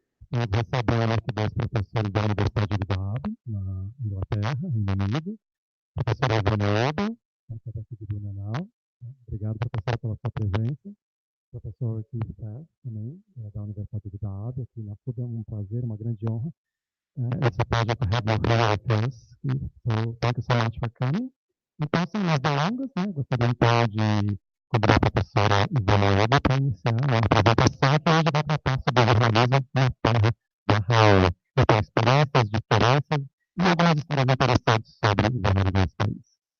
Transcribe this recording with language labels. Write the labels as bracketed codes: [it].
[pt] Nós recebemos aqui dois professores da Universidade de Bath, na Inglaterra, Reino Unido, a professora Ivone Oba, que é aqui de Blumenau. Obrigado, professora, pela sua presença. O professor Keith Pass, também, da Universidade de Bath, aqui na FUB. É um prazer, uma grande honra. [en] It's a pleasure to have you here with us. So, thank you so much for coming. [pt] Então, sem mais delongas, gostaria então de convidar a professora Ivone Oba para iniciar a apresentação, que hoje vai tratar sobre o jornalismo na terra da Raul. Então, experiências, diferenças e algumas histórias interessantes sobre o jornalismo nesse país.